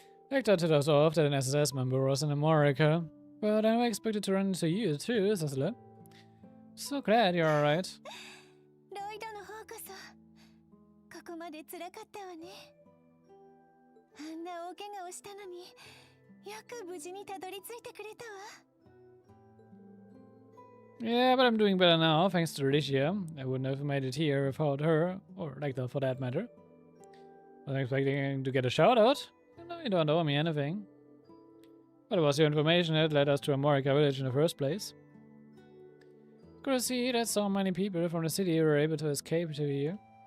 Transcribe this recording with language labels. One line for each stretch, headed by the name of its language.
English: Hector told us off that an SS member was in America, but I expected to run into you too, Cecily. So glad you're alright.
Japanese: ロイドの方こそここまで辛かったわね。あんな大怪我をしたのによく無事にたどり着いてくれたわ。
English: Yeah, but I'm doing better now, thanks to Alicia. I wouldn't have made it here without her, or Hector for that matter. I was expecting to get a shout out. No, you don't owe me anything. But it was your information that led us to America Village in the first place. Good to see that so many people from the city were able to escape to here.